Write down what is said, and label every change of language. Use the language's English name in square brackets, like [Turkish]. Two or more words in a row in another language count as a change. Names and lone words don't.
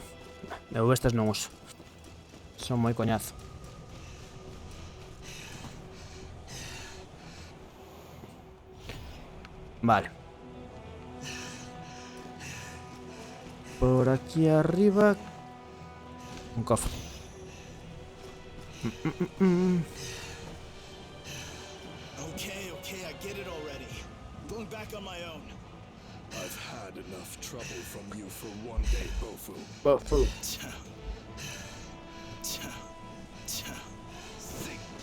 [Galician] Eu bestas non uso. Son moi coñazo. Vale. Por aquí arriba. Un cofre. [English] Okay, I get it already. Going back on my own. I've had enough trouble from you for one day, Bofu. Cha. Cha. Cha. Zing.